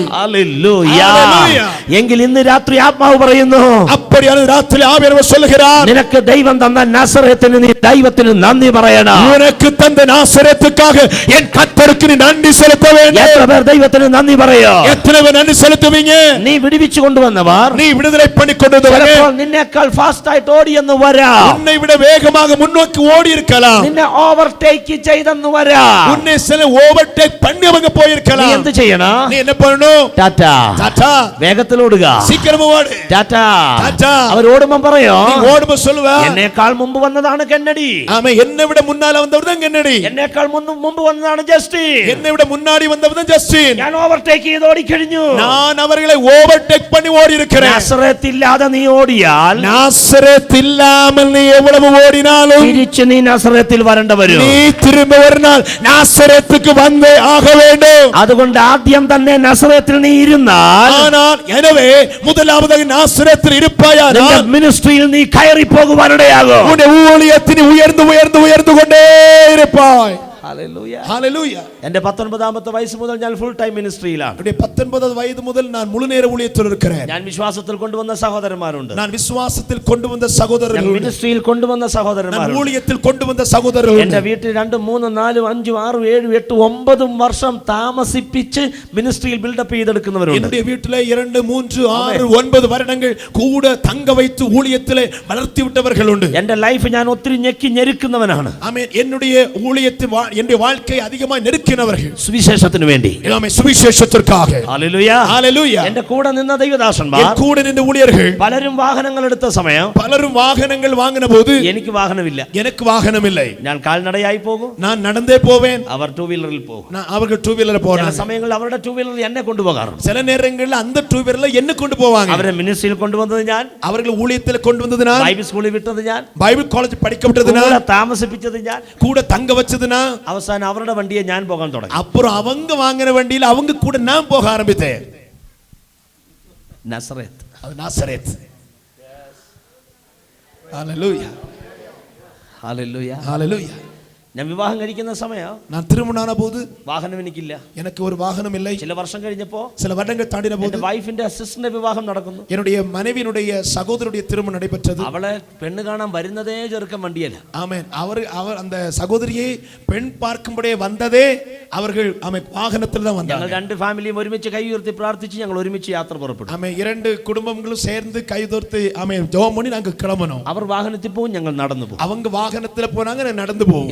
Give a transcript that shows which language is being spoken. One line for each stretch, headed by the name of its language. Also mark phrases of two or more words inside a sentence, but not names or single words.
Malayalam: ഹല്ലേലൂയ. ഹല്ലേലൂയ. എങ്കിൽ ഇന്ന് രാത്രി ആത്മാവ് പറയുന്നു,
Tamil: அப்படியான ராத்திரி ஆவியானவர் சொல்லுகிறார்,
Malayalam: നിനക്ക് ദൈവം തന്ന നസറേത്തിന് നീ ദൈവത്തിന് നന്ദി പറയണം.
Tamil: உனக்கு தந்த நாசரேத்துக்காக என் கர்த்தருக்கு நீ நன்றி செலுத்த வேண்டும்.
Malayalam: എത്ര പേർ ദൈവത്തിന് നന്ദി പറയോ?
Tamil: எத்தனை பேர் நன்றி செலுத்துவீங்க?
Malayalam: നീ വിടുവിച്ചു കൊണ്ടുവന്നവർ
Tamil: நீ விடுதலை பண்ணி கொண்டவரே,
Malayalam: ചിലപ്പോൾ നിന്നേക്കാൾ ഫാസ്റ്റ് ആയിട്ട് ഓടിയെന്ന് വരാം.
Tamil: உன்னை விட வேகமாக முன்னோக்கி ஓடி இருக்கலாம்.
Malayalam: നിന്നെ ഓവർടേക്ക് ചെയ്തെന്ന് വരാം.
Tamil: உன்னை சில ஓவர்டேக் பண்ணி அவங்க
Malayalam: നീ
Tamil: போயிருக்கலாம்.
Malayalam: എന്ത് ചെയ്യണം?
Tamil: நீ என்ன பண்ணணும்?
Malayalam: ടാറ്റാ.
Tamil: டாடா.
Malayalam: വേഗത്തിൽ വേഗത്തിൽ ഓടുക.
Tamil: சீக்கிரமா ஓடு.
Malayalam: ടാറ്റാ.
Tamil: டாடா.
Malayalam: അവർ ഓടുമ്പോൾ പറയോ,
Tamil: நீ ஓடும்போது சொல்லுவ,
Malayalam: എന്നേക്കാൾ മുമ്പ് വന്നതാണ് കെന്നഡി.
Tamil: ஆமே, என்னை விட முன்னால வந்தவர் தான் கென்னடி.
Malayalam: എന്നേക്കാൾ മുമ്പ് വന്നതാണ് ജസ്റ്റിൻ.
Tamil: என்னை விட முன்னாடி வந்தவர் தான் ஜஸ்டின்.
Malayalam: ഞാൻ ഓവർടേക്ക് ചെയ്ത് ഓടിക്കഴിഞ്ഞു.
Tamil: நான் அவர்களை ஓவர்டேக் பண்ணி ஓடி இருக்கிறேன்.
Malayalam: നസറത്ത് ഇല്ലാതെ നീ ഓടിയാൽ,
Tamil: நாசரேத் இல்லாமல் நீ எவ்வளவு ஓடினாலும்
Malayalam: തിരിച്ച് നീ നസറത്തിൽ വരേണ്ട വരും.
Tamil: நீ திரும்ப ஒரு நாள் நாசரேத்துக்கு வந்தே ஆக வேண்டும்.
Malayalam: അതുകൊണ്ട് ആദ്യം തന്നെ നസറത്തിൽ നീ ഇരുന്നാൽ,
Tamil: ஆனால் எனவே முதலாவதாக நாசரேத்தில் இருப்பாயானால்
Malayalam: മിനിസ്ട്രിയിൽ നീ കയറി പോകുവാനിടയാകും.
Tamil: உன்னுடைய ஊழியத்தின் உயர்ந்து உயர்ந்து உயர்ந்து கொண்டே இருப்பாய்.
Malayalam: ഹല്ലേലൂയ.
Tamil: ஹalleluya.
Malayalam: എന്റെ 19ാമത്തെ വയസ്സ് മുതൽ ഞാൻ
English: full time
Malayalam: മിനിസ്ട്രിയിലാണ്.
Tamil: என்னுடைய 19 வயது முதல் நான் முழு நேர ஊழியத்தில் இருக்கிறேன்.
Malayalam: ഞാൻ വിശ്വാസത്തിൽ കൊണ്ടുവന്ന സഹോദരന്മാരുണ്ട്.
Tamil: நான் விசுவாசத்தில் கொண்டு வந்த சகோதரர்கள்,
Malayalam: മിനിസ്ട്രിയിൽ കൊണ്ടുവന്ന
Tamil: நான்
Malayalam: സഹോദരന്മാരുണ്ട്.
Tamil: ஊழியத்தில் கொண்டு வந்த சகோதரர்கள்.
Malayalam: എന്റെ വീട്ടിൽ 2, 3, 4, 5, 6, 7, 8, 9 വർഷം താമസിപ്പിച്ച് മിനിസ്ട്രിയിൽ ബിൽഡപ്പ് ചെയ്തെടുക്കുന്നവരുണ്ട്.
Tamil: என்னுடைய வீட்டிலே 2, 3, 6, 9 வருடங்கள் கூட தங்க வைத்து ஊழியத்திலே வளர்த்தி விட்டவர்கள் உண்டு.
Malayalam: എന്റെ ലൈഫ് ഞാൻ ഒത്തിരി ഞെക്കി ഞെരുക്കുന്നവനാണ്.
Tamil: ஆமென். என்னுடைய ஊழியத்தில் என்னுடைய வாழ்க்கை அதிகமாக நெருக்கினவர்கள்.
Malayalam: സുവിശേഷത്തിന് വേണ്ടി.
Tamil: ஆமென். சுவிசேஷத்திற்காக.
Malayalam: ഹല്ലേലൂയ.
Tamil: ஹalleluya.
Malayalam: എന്റെ കൂടെ നിന്ന ദൈവദാസന്മാർ,
Tamil: என் கூட நின்ற ஊழியர்கள்
Malayalam: പലരും വാഹനങ്ങൾ എടുത്ത സമയം
Tamil: பலரும் வாகனங்கள் வாங்கின போது
Malayalam: എനിക്ക് വാഹനമില്ല.
Tamil: எனக்கு வாகனம் இல்லை.
Malayalam: ഞാൻ കാൽനടയായി പോകും,
Tamil: நான் நடந்தே போவேன்,
Malayalam: അവർ 2 വീലറിൽ പോകും.
Tamil: அவர்கள் 2 வீலர்
Malayalam: ചില
Tamil: போறாங்க.
Malayalam: സമയങ്ങളിൽ അവരുടെ 2 വീലറിൽ എന്നെ കൊണ്ടുപോകാറുണ്ട്.
Tamil: சில நேரங்களில் அந்த 2 வீலர்ல என்ன கொண்டு போவாங்க.
Malayalam: അവരെ മിനിസ്ട്രിയിൽ കൊണ്ടുവന്നത് ഞാൻ,
Tamil: அவர்கள் ஊழியத்தில் கொண்டு வந்ததுனா,
Malayalam: ബൈബിൾ സ്കൂളിൽ വിട്ടത് ഞാൻ,
Tamil: பைபிள் காலேஜ் படிக்க விட்டதுனா,
Malayalam: കൂടെ താമസിപ്പിച്ചത് ഞാൻ,
Tamil: கூட தங்க வச்சதுனா,
Malayalam: അവസാനം അവരുടെ വണ്ടിയെ ഞാൻ പോകാൻ തുടങ്ങി.
Tamil: அப்புறம் அவங்க வாங்கின வண்டியில அவங்க கூட நான் போக ஆரம்பித்தேன்.
Malayalam: നസറത്ത്.
Tamil: அது நாசரேத். ஹalleluya.
Malayalam: ഹല്ലേലൂയ.
Tamil: ஹalleluya.
Malayalam: ഞാൻ വിവാഹം കഴിക്കുന്ന സമയം
Tamil: நான் திருமணமான போது
Malayalam: വാഹനം എനിക്കില്ല.
Tamil: எனக்கு ஒரு வாகனம் இல்லை.
Malayalam: ചില വർഷം കഴിഞ്ഞപ്പോ
Tamil: சில வருடங்கள் தாண்டின போது
Malayalam: എന്റെ വൈഫിന്റെ അസിസ്റ്റന്റ് വിവാഹം നടക്കുന്നു.
Tamil: என்னுடைய மனைவியினுடைய சகோதரருடைய திருமணம் நடைபெற்றது.
Malayalam: അവളെ പെണ്ണ് കാണാൻ വരുന്നതേ ചെറുക്കൻ വണ്ടിയല്ല.
Tamil: ஆமென். அவர் அந்த சகோதரியை பெண் பார்க்கும்படியே வந்ததே அவர்கள் வாகனத்தில் தான்
Malayalam: ഞങ്ങൾ
Tamil: வந்தாங்க.
Malayalam: 2 ഫാമിലിയും ഒരുമിച്ച് കൈ ഉയർത്തി പ്രാർത്ഥിച്ച് ഞങ്ങൾ ഒരുമിച്ച് യാത്ര പുറപ്പെട്ടു.
Tamil: ஆமென். 2 குடும்பங்களும் சேர்ந்து கைதோர்த்து ஆமென் ஜெபம் பண்ணி நாங்க கிளம்பணும்.
Malayalam: അവർ വാഹനത്തിൽ പോകും, ഞങ്ങൾ നടന്നു പോകും.
Tamil: அவங்க வாகனத்துல போனாங்க, நான் நடந்து போவோம்.